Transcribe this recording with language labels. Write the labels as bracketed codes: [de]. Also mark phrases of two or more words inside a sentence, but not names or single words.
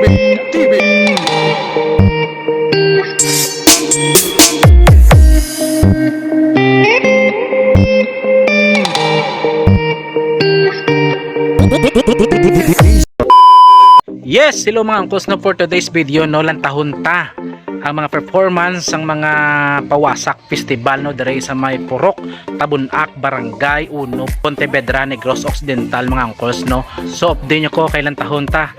[en] Yes, hello [hil] mga angkos, no, [en] for today's video [hil] no lantahon ta ang mga performance ang mga PAWASAK festival no dere sa may Purok, TABUN-AK, BRGY 1, Pontevedra, Negros Occidental mga angkos no. So update nyo ko kay lantahon ta.